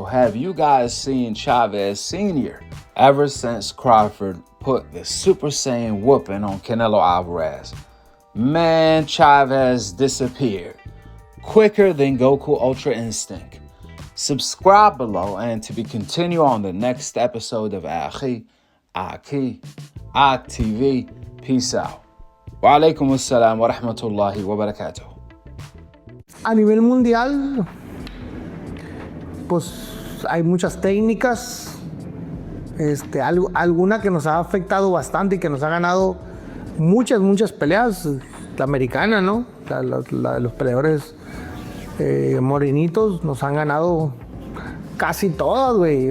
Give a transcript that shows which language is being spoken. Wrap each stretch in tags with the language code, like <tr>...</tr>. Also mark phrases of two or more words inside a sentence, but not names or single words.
<en>Have you guys seen Chavez Senior? Ever since Crawford put the Super Saiyan whooping on Canelo Alvarez, man, Chavez disappeared quicker than Goku Ultra Instinct. Subscribe below and to be continued on the next episode of Akhi, TV. Peace out.</en> <ar>وعليكم السلام ورحمة الله وبركاته.</ar> <es>A nivel mundial, pues hay muchas técnicas, alguna que nos ha afectado bastante y que nos ha ganado muchas peleas, la americana, ¿no? Los peleadores morenitos nos han ganado casi todas, güey.</es>